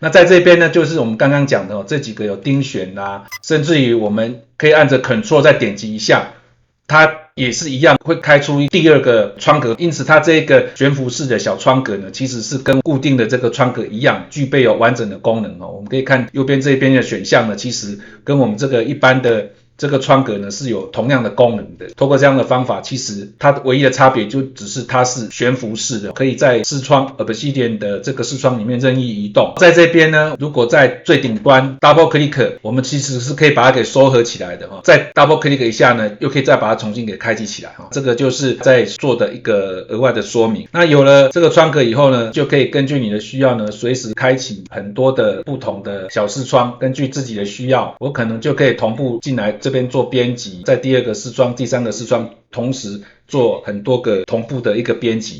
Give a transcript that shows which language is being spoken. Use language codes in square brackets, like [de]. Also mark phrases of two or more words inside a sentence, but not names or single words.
[zh] 那在這邊呢，就是我們剛剛講的這幾個有釘選啦，甚至於我們可以按着 Ctrl 再點擊一下，它也是一樣會開出第二個窗格。因此它這個懸浮式的小窗格呢，其實是跟固定的這個窗格一樣，具備有完整的功能哦。我们可以看右邊這邊的選項呢，其實跟我們這個一般的這個窗格呢是有同樣的功能的。透過這樣的方法，其實它唯一的差別就只是它是懸浮式的，可以在視窗 Obsidian 的這個視窗裡面任意移動。在這邊呢，如果在最頂端 [en] Double Click， [zh] 我們其實是可以把它給收合起來的。再 [en] Double Click [zh] 一下呢，又可以再把它重新給開啟起來。這個就是在做的一個額外的說明。那有了這個窗格以後呢，就可以根據你的需要呢，隨時開啟很多的不同的小視窗。根據自己的需要，我可能就可以同步進來這邊做編輯，在第二個視窗、第三個視窗同時做很多個同步的一個編輯。